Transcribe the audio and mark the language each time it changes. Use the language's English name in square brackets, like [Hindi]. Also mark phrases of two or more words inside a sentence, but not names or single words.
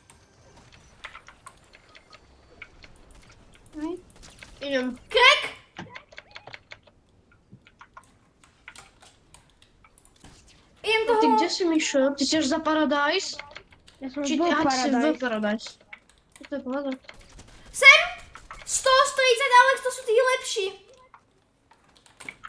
[Slovak] Idem. Crack! Idem toho... Ty kde si, Mišo? Ty si až za Paradise? Ja som Či v ty si v Paradise. Paradise? To je pohoda. Sem! 130, Alex, to sú tí lepší.